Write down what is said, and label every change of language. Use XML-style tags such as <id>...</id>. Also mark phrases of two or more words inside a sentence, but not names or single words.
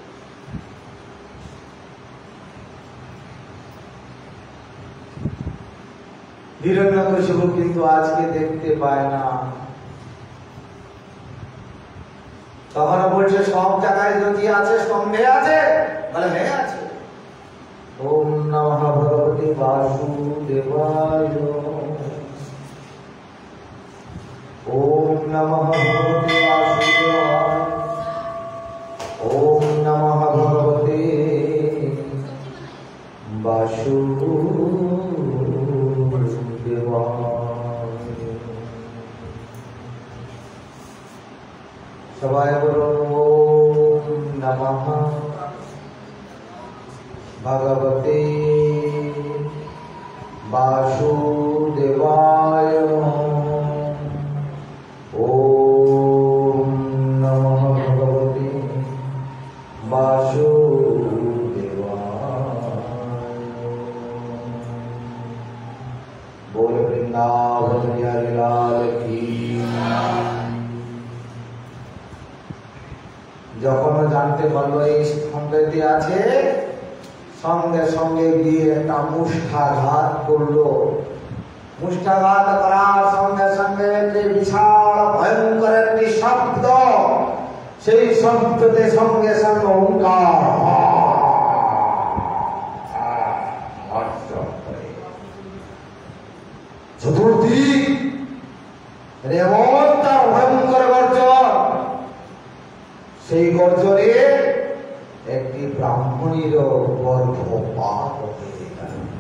<bn>হিরণ্যকশিপু কিন্তু আজকে দেখতে পায় না। তখন বলছে, সব জায়গায় যদি আছে, স্তম্ভে আছে? বলে হ্যাঁ আছে।</bn> <sa>ওম নমঃ ভগবতে বাসুদেবায়, ওম নমঃ ভগবতে বাসুদেবায়, ওম নমঃ ভগবতে বাসুদেবায়।</sa> <bn>সবাই বলুন,</bn> <sa>ওম নমঃ ভগবতে বাসুদেবায়, ওম নমঃ ভগবতে বাসুদেবায়।</sa> <hi>बोल वृंदावन बिहारी लाल की।</hi> <bn>যখন জানতে পারলো এই স্তম্ভেতে আছে, সঙ্গে সঙ্গে গিয়ে একটা মুষ্ঠাঘাত করলো। মুষ্ঠাঘাত করার সঙ্গে সঙ্গে একটি বিশাল ভয়ঙ্কর একটি শব্দ, সেই শব্দতে সঙ্গে সঙ্গে ওঙ্কার চতুর্দিক এমন তার ভয়ঙ্কর সেই গর্জনে একটি ব্রাহ্মণীর গর্ভপাত হয়ে গেল।</bn>